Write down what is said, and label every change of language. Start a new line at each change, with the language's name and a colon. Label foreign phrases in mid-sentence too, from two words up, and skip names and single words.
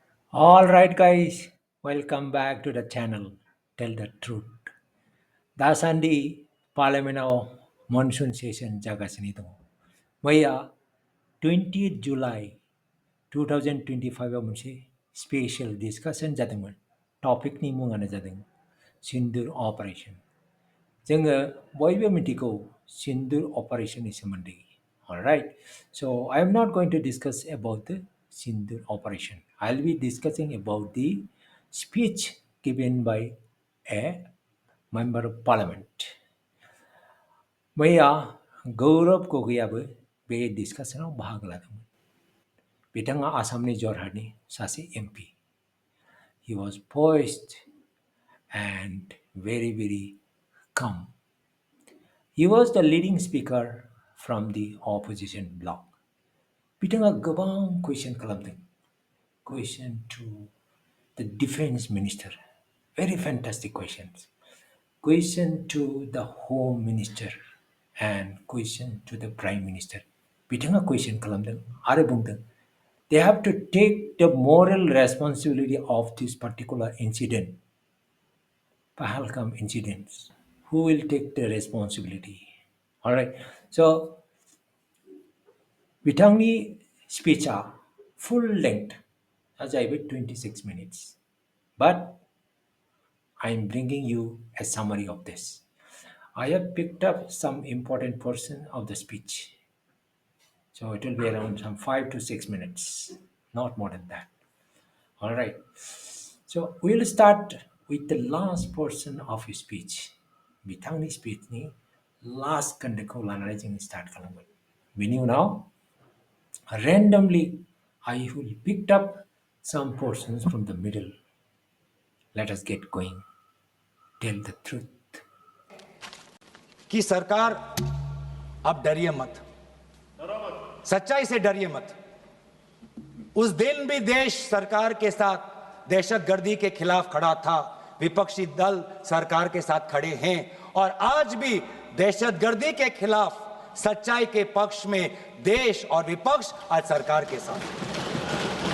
English: All right, guys, welcome back to the channel. Tell the truth.
Bodo: Dasandi
English: Parliament monsoon session
Bodo: jagasinito. Maya 20th July 2025 munse
English: special discussion
Bodo: jadingman. Topic ni mungana jading. Sindur operation. जोङो बयबो मिथिगौ सिन्दुर अपारेशननि सोमोन्दै.
English: Alright, so I am not going to discuss about the Sindur operation. I'll be discussing about the speech given by a member of parliament.
Bodo: मैया गौरव गगैयाबो बे डिस्कासनाव बाहागो लादोंमोन. बिथाङा आसामनि जरहाटनि सासे MP.
English: He was poised and very calm. He was the leading speaker from the opposition bloc.
Bodo: बिथाङा गोबां कुइसन खालामदों.
English: Question to the defense minister. Very fantastic questions. Question to the home minister and question to the prime minister.
Bodo: बिथाङा कुइसन खालामदों आरो बुंदों
English: they have to take the moral responsibility of this particular incident. Pahalgam incidents. Who will take the responsibility? All right. So
Bodo: बिथांनि स्पिचआ
English: full length जाहैबाय 26 minutes. But I'm bringing you a summary of this. I have picked up some important portion of the speech. So it will be around some 5 to 6 minutes, not more than that. All right. So we'll start with the last portion of his speech.
Bodo: बिथांनि स्पिचनि लास्ट खोन्दोखौ लानानै जों स्टार्ट खालामगोन. बेनि उनाव
English: randomly I will picked up some portions from the middle. Let us get going. Tell the truth.
Hindi: कि सरकार अब डरिए मत, सच्चाई से डरिए मत. उस दिन भी देश सरकार के साथ दहशतगर्दी के खिलाफ खड़ा था. विपक्षी दल सरकार के साथ खड़े हैं और आज भी दहशतगर्दी के खिलाफ सच्चाई के पक्ष में देश और विपक्ष आज सरकार के साथ.